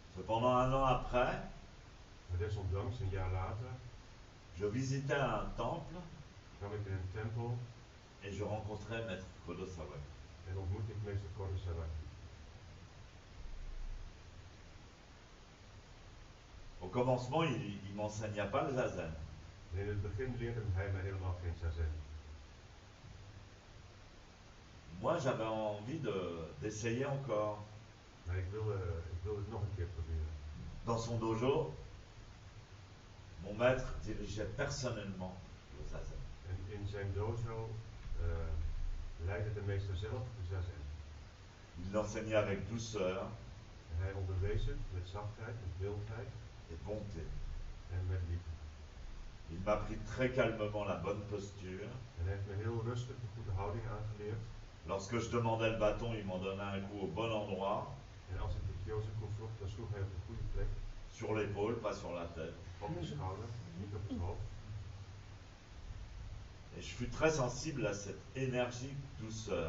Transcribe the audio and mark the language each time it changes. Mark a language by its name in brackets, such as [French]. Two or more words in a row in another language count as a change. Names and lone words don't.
[French] pendant un an après, [Dutch] Maar desondanks, een jaar later, [French] je visitais un temple [Dutch] kwam ik in een tempel [French] et je rencontrais Maître Kodo Sawaki. [Dutch] en ontmoette ik meester Kodo Sawaki. [French] Au commencement, il m'enseigna pas le zazen. [Dutch] En in het begin leerde hij mij helemaal geen zazen. [French] Moi, j'avais envie d'essayer encore. [Dutch] Maar ik wilde het nog een keer proberen. [French] Dans son dojo, mon maître dirigeait personnellement le zazen. [Dutch] En in zijn dojo leidde de meester zelf de zazen. [French] Il l'enseignait avec douceur [Dutch] En hij onderwees het met zachtheid, met wildheid [French] et bonté. [Dutch] en met liefde. [French] Il m'apprit très calmement la bonne posture. [Dutch] En hij heeft me heel rustig de goede houding aangeleerd. [French] Lorsque je demandais le bâton, il m'en donnait un coup au bon endroit, [Dutch] En als ik de kyozaku vroeg, dan sloeg hij op de goede plek. [French] sur l'épaule, pas sur la tête. [Dutch] Op de schouder, niet op het hoofd. [French] Et je fus très sensible à cette énergique douceur.